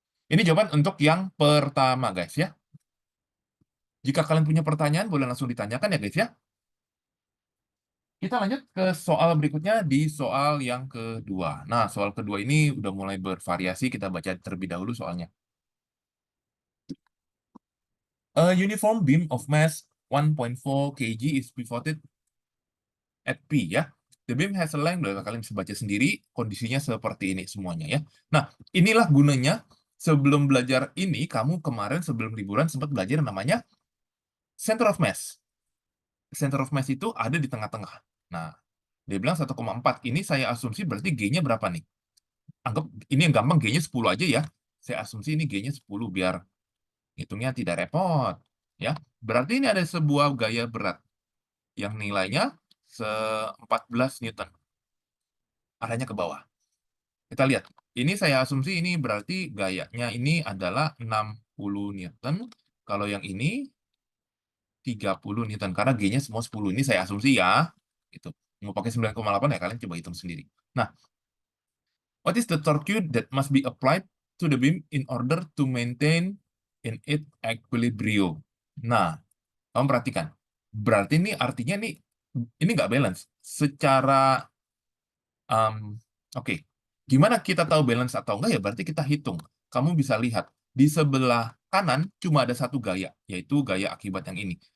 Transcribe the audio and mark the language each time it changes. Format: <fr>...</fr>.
<id>Ini jawaban untuk yang pertama guys ya. Jika kalian punya pertanyaan boleh langsung ditanyakan ya guys ya. Kita lanjut ke soal berikutnya di soal yang kedua. Nah, soal kedua ini udah mulai bervariasi, kita baca terlebih dahulu soalnya.</id> <en>A uniform beam of mass 1.4 kg is pivoted at P ya. The beam has a length,</en> <id>kalian bisa baca sendiri, kondisinya seperti ini semuanya ya. Nah, inilah gunanya sebelum belajar ini, kamu kemarin sebelum liburan sempat belajar yang namanya center of mass. Center of mass itu ada di tengah-tengah. Nah, dia bilang 1,4. Ini saya asumsi berarti G-nya berapa nih? Anggap ini yang gampang G-nya 10 aja ya. Saya asumsi ini G-nya 10 biar hitungnya tidak repot. Ya, berarti ini ada sebuah gaya berat yang nilainya 14 Newton. Arahnya ke bawah. Kita lihat. Ini saya asumsi ini berarti gayanya ini adalah 60 Newton. Kalau yang ini 30 Newton. Karena G-nya semua 10. Ini saya asumsi ya. Gitu. Mau pakai 9,8 ya kalian coba hitung sendiri.</id> <en>Nah, what is the torque that must be applied to the beam in order to maintain in its equilibrium?</en> <id>Nah, kamu perhatikan. Berarti ini artinya nih, ini nggak balance. Secara, oke. Gimana kita tahu balance atau enggak ya? Berarti kita hitung. Kamu bisa lihat, di sebelah kanan cuma ada satu gaya, yaitu gaya akibat yang ini.</id>